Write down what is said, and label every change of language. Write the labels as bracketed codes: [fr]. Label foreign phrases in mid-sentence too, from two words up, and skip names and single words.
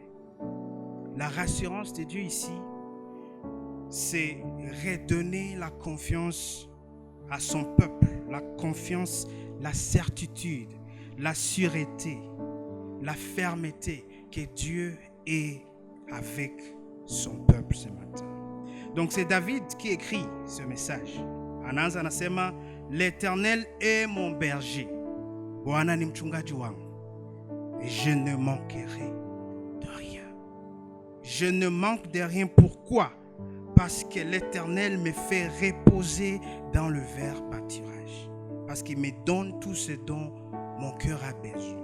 [fr] La rassurance de Dieu ici, c'est redonner la confiance à son peuple. La confiance, la certitude, la sûreté, la fermeté que Dieu est avec son peuple ce matin. Donc c'est David qui écrit ce message. [sw] Anaanza anasema, [fr] l'Éternel est mon berger. [sw] Bwana ni mchungaji wangu. [fr] Et je ne manquerai de rien. Je ne manque de rien. Pourquoi? Parce que l'Éternel me fait reposer dans le vert pâturage. Parce qu'il me donne tout ce dont mon cœur a besoin.